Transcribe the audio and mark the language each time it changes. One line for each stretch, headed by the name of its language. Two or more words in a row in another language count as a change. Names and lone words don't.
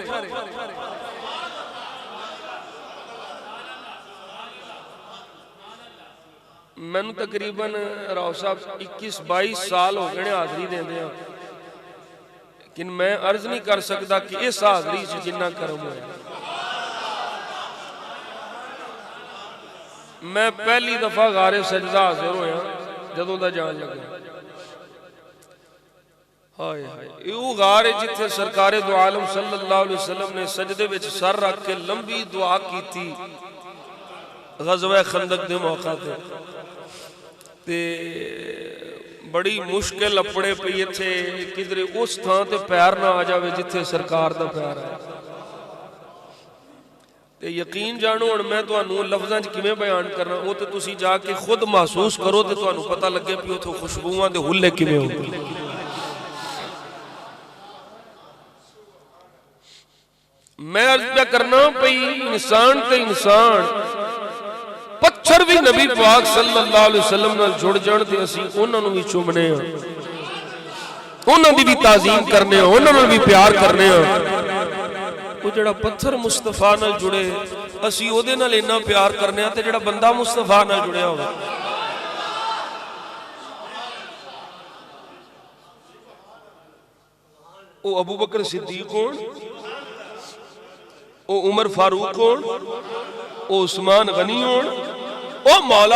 Punjabi: مینوں تقریباً راؤ صاحب 21-22 سال ہو گئے حاضری دیندے ہیں لیکن میں عرض نہیں کر سکتا کہ اس حاضری چ جنّا کرم ہویا. میں پہلی دفعہ غارے سجدہ حاضر ہویا جدوں دا جان لگا. ہائے ہائے وہ غار ہے جتھے سرکارے دو عالم
Arabic: صلى الله عليه وسلم
Punjabi: نے سجدے وچ سر رکھ کے لمبی دعا کی تھی غزوہ خندق دے موقع تے بڑی مشکل اپنے پئی اتھے کدھرے اس تھاں تے پیر نہ آ جاوے جتھے سرکار دا پیر ہے. تے یقین جانو ہن میں تہانوں لفظاں چ کویں بیان کرنا وہ تے تسیں جاکے خود محسوس کرو تے تہانوں پتہ لگے کہ اوتھوں خوشبوآں دے ہلّے کویں ہوندے. میں عرض کیا کرنا پئی انسان تے انسان پتھر بھی نبی پاک
Arabic: صلى الله عليه وسلم
Punjabi: نال جڑ جان تے اسیں انہاں نوں بھی چمنے آ انہاں دی بھی تعظیم کرنے آ انہاں نال بھی پیار کرنے آ. وہ جہڑا پتھر مصطفیٰ نال جڑے اسیں اوہدے نال انّا پیار کرنے آ تے جہڑا بندہ مصطفیٰ نال جڑیا ہووے او ابو بکر صدیق ہون او عمر فاروق ہون او عثمان غنی ہون او مولا